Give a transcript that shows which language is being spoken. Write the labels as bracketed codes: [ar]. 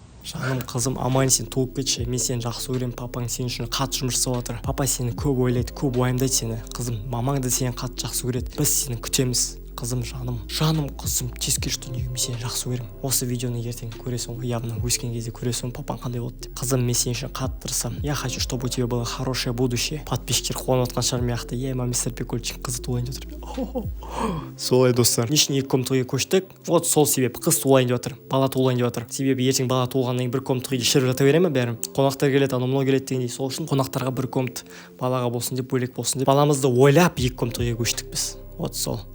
[kk] Жаным қызым, аман сен туып кетші, мен сені жақсы көремін, папаң сен үшін қатты жұмыс жасап жатыр. Папа сені көп ойлайды, көп уайымдайды сені. Қызым, мамаң да сені қатты жақсы көреді. Біз сені күтеміз. Қызым, жаным қызым, тез келші дүниеге, мен сені жақсы көремін. Осы видеоны ертең көресің ғой, явно өскен кезде көресің, папаң қандай болды деп. Қызым, мен сен үшін қатты тырысамын. [ru] Я хочу, чтобы у тебя было хорошее будущее. [kk] Подписчиктер қуанып отқан шығар мияқты. Мистер Прикольчик қызы туылайын деп отыр. Солай достар. Не үшін екі комнатаға көштік? Вот сол себеп, қыз туылайын деп отыр, бала туылайын деп отыр. Себебі ертең бала туылғаннан кейін бір комнатаға үйде шіріп жата бере ме бәрі? Қонақтар келеді, анау келеді дегендей. Сол үшін қонақтарға бір комнат, балаға болсын деп, бөлек болсын деп. Баламызды ойлап екі комнатаға көштік біз. Вот сол.